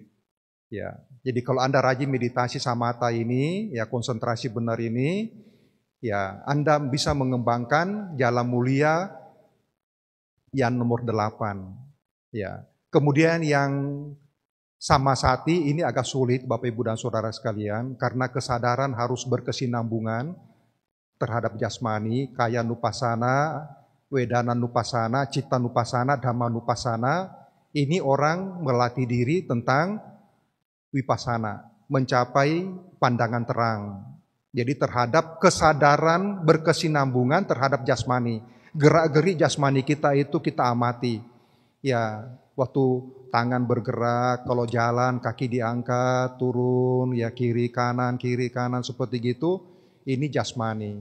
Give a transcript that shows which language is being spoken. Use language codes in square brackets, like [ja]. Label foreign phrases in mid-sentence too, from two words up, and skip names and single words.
[id] Ya, jadi kalau Anda rajin meditasi samatha ini, ya konsentrasi benar ini, ya Anda bisa mengembangkan jalan mulia yang nomor 8. Ya. Kemudian yang samasati ini agak sulit Bapak Ibu dan Saudara sekalian, karena kesadaran harus berkesinambungan terhadap jasmani, [pi] kaya nupassana, wedana nupassana, citta nupassana, dhamma nupassana. [id] Ini orang melatih diri tentang vipassana, mencapai pandangan terang. Jadi terhadap kesadaran berkesinambungan terhadap jasmani. Gerak-gerik jasmani kita itu kita amati. Ya, waktu tangan bergerak, kalau jalan kaki diangkat, turun, ya kiri kanan seperti gitu, ini jasmani.